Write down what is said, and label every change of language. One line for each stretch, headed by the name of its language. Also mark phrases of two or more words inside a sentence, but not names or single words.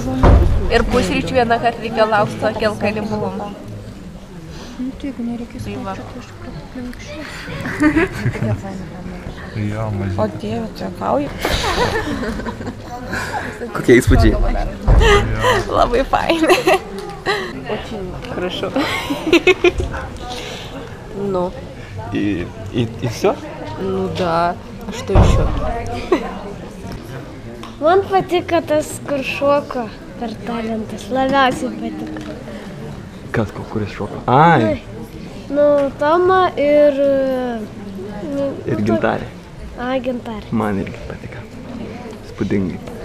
Lithuanian: Ir pusryčių vieną kartą reikia laukti, tokį alkanį buvom. Tai jeigu nereikės Jo, mažiai. O Dieve, tu juokauji? Kokie įspūdžiai? Labai fainai.
Russian: Очень хорошо. Ну. И все? Ну да. А что еще?
Lithuanian: Man patiko tas, kur šoko. Per talentus labiausiai patiko. Kas, kuris šoka? Ai. Nu, Toma ir... Ir Gintarė. Ai, Gintarė. Man irgi patiko. Spūdingai.